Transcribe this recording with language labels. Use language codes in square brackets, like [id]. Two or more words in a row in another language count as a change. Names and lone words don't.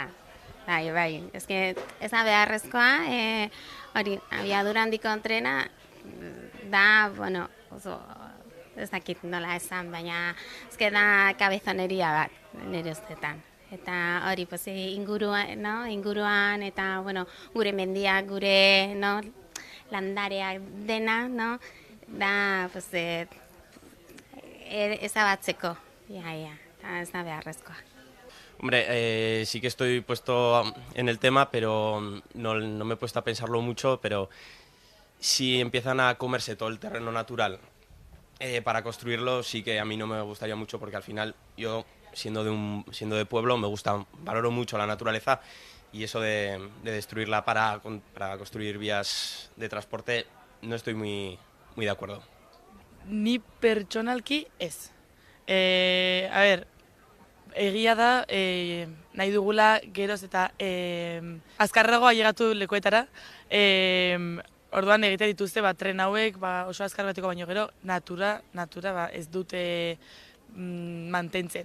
[eu] Bai, ez da beharrezkoa, hori, abiadura handiko trena da, oso, ez dakit nola esan, baina da kabezoneria bat, nire ustetan. Eta hori, inguruan eta, gure mendiak, gure landareak dena, da, ezabatzeko, ez da beharrezkoa. [es] Hombre, sí que estoy puesto en el tema, pero no me he puesto a pensarlo mucho, pero si empiezan a comerse todo el terreno natural para construirlo, sí que a mí no me gustaría mucho, porque al final yo, siendo de pueblo, valoro mucho la naturaleza, y eso de destruirla para construir vías de transporte no estoy muy de acuerdo. [eu] Ni pertsonalki ez. A ber, egia da, nahi dugula geroz eta azkarragoa llegatu lekuetara, orduan egite dituzte tren hauek oso azkar bateko baino gero, natura ez dute mantentzen.